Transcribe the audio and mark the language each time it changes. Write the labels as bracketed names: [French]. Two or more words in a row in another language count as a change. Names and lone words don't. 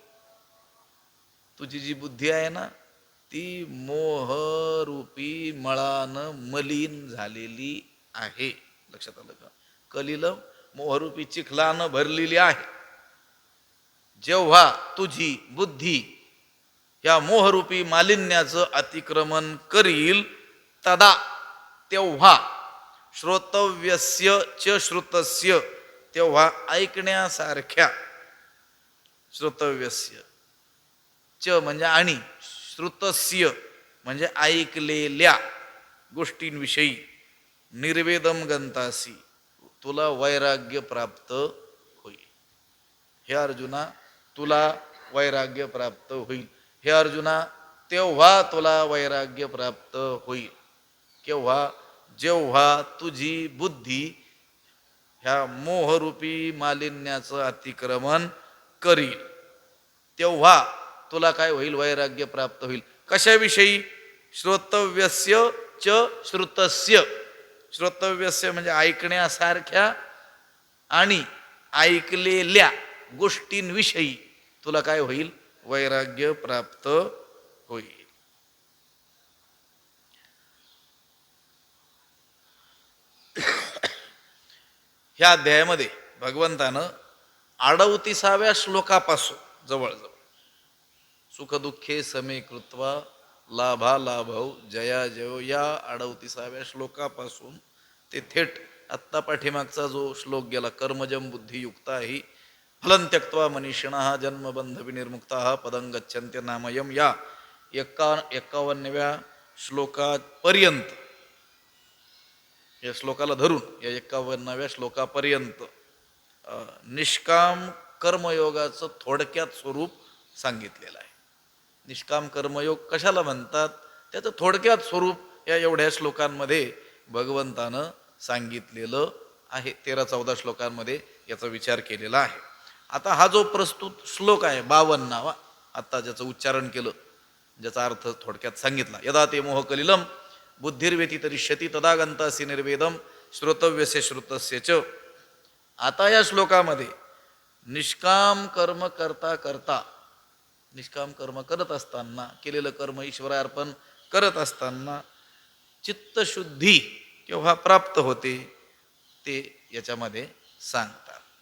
[Marathi] तुझी जी बुद्धी आहे ना, ती मोहरूपी मळानं मलिन झालेली आहे. लक्षात आलं का? कलिलम मोहरूपी चिखलानं भरलेली आहे. जेव्हा तुझी बुद्धी या मोहरूपी मालिन्याचं अतिक्रमण करील, तदा तेव्हा [Sanskrit] श्रोतव्यस्य च श्रुतस्य, [Marathi] तेव्हा ऐकण्यासारख्या, [Sanskrit] श्रोतव्यस्य च [Marathi] म्हणजे आणि, श्रुतस्य म्हणजे ऐकलेल्या गोष्टींविषयी, [Sanskrit] निर्वेदम गंतासी [Marathi] तुला वैराग्य प्राप्त होईल. हे अर्जुना, तुला वैराग्य प्राप्त होईल. हे अर्जुना, तेव्हा तुला वैराग्य प्राप्त होईल. केव्हा? जेव्हा तुझी बुद्धी ह्या मोहरूपी मालिन्याचं अतिक्रमण करील, तेव्हा तुला काय होईल? वैराग्य प्राप्त होईल. कशाविषयी? [Sanskrit] श्रोतव्यस्य च श्रुतस्य. [Marathi] श्रोतव्यस्य म्हणजे ऐकण्यासारख्या आणि ऐकलेल्या गोष्टींविषयी तुला काय होईल? वैराग्य प्राप्त होईल. ह्या अध्यायामध्ये भगवंतानं 38व्या श्लोकापासून जवळजवळ [Sanskrit] सुखदुःखे समे कृत्वा लाभा लाभव जया [Marathi] जयो, या 38व्या श्लोकापासून ते थेट आत्ता पाठीमागचा जो श्लोक गेला, [Sanskrit] कर्मजम बुद्धियुक्ता ही फलं त्यक्त्वा मनीषिणः जन्मबंध विनिर्मुक्ताः पदं गच्छन्त्य नामयम, [Marathi] या 51व्या श्लोकापर्यंत, या श्लोकाला धरून या 51व्या श्लोकापर्यंत निष्काम कर्मयोगाचं थोडक्यात स्वरूप सांगितलेलं आहे. निष्काम कर्मयोग कशाला म्हणतात त्याचं थोडक्यात स्वरूप या एवढ्या श्लोकांमध्ये भगवंतानं सांगितलेलं आहे. 13-14 श्लोकांमध्ये याचा विचार केलेला आहे. आता हा जो प्रस्तुत श्लोक आहे 52वा, आता ज्याचं उच्चारण केलं, ज्याचा अर्थ थोडक्यात सांगितला, [Sanskrit] यदा ते मोहकलिलम बुद्धिर्व्यतितरिष्यति तदा गंतासी निर्वेदम श्रोतव्यस्य श्रुतस्य च. [Marathi] आता या श्लोकामध्ये निष्काम कर्म करता करता, निष्काम कर्म करत असताना, केलेलं कर्म ईश्वरार्पण करत असताना चित्तशुद्धी केव्हा प्राप्त होते ते याच्यामध्ये सांगतात.